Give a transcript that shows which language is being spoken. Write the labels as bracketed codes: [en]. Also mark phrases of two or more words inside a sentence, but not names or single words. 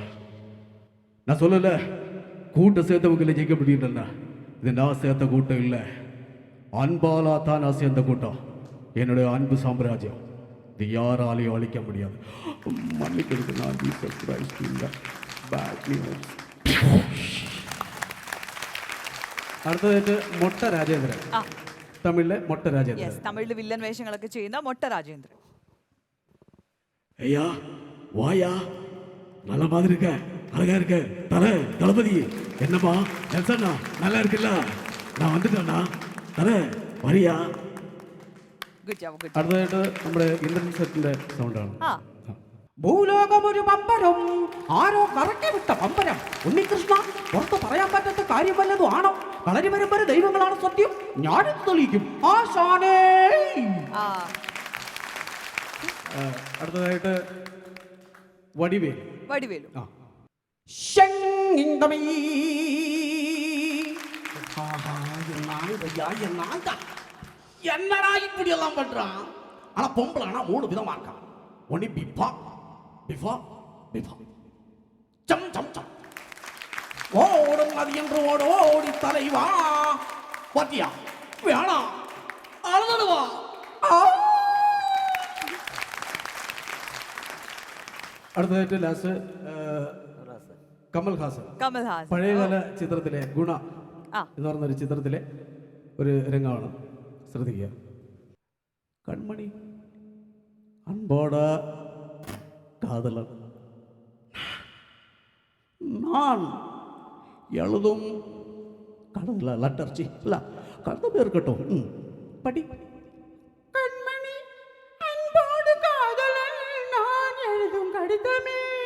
[ta] நான் சொல்லல கூட்டம் சேர்த்தவங்களை ஜெயிக்க முடியும்னா, இது நான் சேர்த்த கூட்டம் இல்லை, அன்பாலா தான் நான் சேர்ந்த கூட்டம், என்னுடைய அன்பு சாம்ராஜ்யம். இது யாராலையும் அழிக்க முடியாது. மன்னிக்கிறது, நான் சர்ப்ரைஸ் இல்லை. [ml] അടുത്തതായിട്ട് മൊട്ട രാജേന്ദ്രൻ. തമിഴിലെ മൊട്ട രാജേന്ദ്രൻ. തമിഴിൽ വില്ലൻ വേഷങ്ങളൊക്കെ ചെയ്യുന്ന മൊട്ട രാജേന്ദ്രൻ. [ta] ஐயா வாயா, நல்ல மாதிரி இருக்க. அழகா இருக்க தளபதி என்னப்பா நெல்சண்ணா நல்லா இருக்குல்ல நான் வந்துட்டேண்ணா വരിക. [ml] അടുത്തതായിട്ട് നമ്മുടെ ഇന്റർനെറ്റ് സെറ്റിന്റെ സൗണ്ടാണ്. ഭൂലോകം ഒരു പമ്പരം, ആരോ കറക്കി വിട്ട പമ്പരം. ഉണ്ണികൃഷ്ണ, പുറത്ത് പറയാൻ പറ്റാത്ത കാര്യം വല്ലതും ആണോ? കളരി പരമ്പര ദൈവങ്ങളാണ് സത്യം, ഞാനിത് തെളിയിക്കും. ആശാനേ. അടുത്തതായിട്ട് വടിവേലു. വടിവേലു. [ta] என்னடா இப்படி எல்லாம் பண்றான்? ஆனா பொம்பளைனா 3 விதமா இருக்கான். ஒண்ணு பிஃபா பிஃபா பிஃபா சம் சம் சம். ஓடும் அது என்று ஓடி தலைவா பாத்தியா வேணாம் அழுதுடுவா. [ml] അടുത്തതായിട്ട് ലാസ്റ്റ് കമൽഹാസൻ. പഴയകാല ചിത്രത്തിലെ ഗുണ എന്ന് പറഞ്ഞൊരു ചിത്രത്തിലെ ഒരു രംഗമാണ്, ശ്രദ്ധിക്കുക. [ta] കൺമണി அன்போட காதலன் நான் எழுதும் கடவுள லட்டர்ச்சி இல்ல கருத்து இருக்கட்டும். படி. கண்மணி அன்போடு காதலன் நான் எழுதும் கடிதமே.